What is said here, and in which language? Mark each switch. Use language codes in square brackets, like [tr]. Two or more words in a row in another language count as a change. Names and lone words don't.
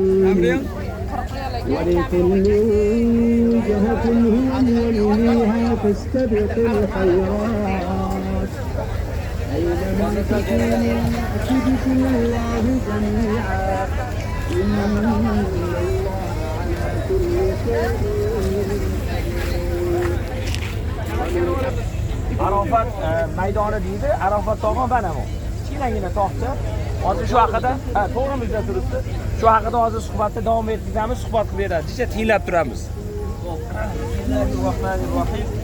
[ar] ولكل جهة هو يوليها فاستبقوا الخيرات أينما تكونوا يأتي بكم الله جميعا إن الله على كل شيء [uz] Arafat maydoni deydi. Arafat tog'i mana bu. Kichkinagina tog'cha. Hozir shu haqida, to'g'rimizda turibdi. Shu haqida hozir suhbatda davom ettiramiz, suhbat qilib beradi. Kecha tinglab turamiz. Bismillahirrohmanirrohim.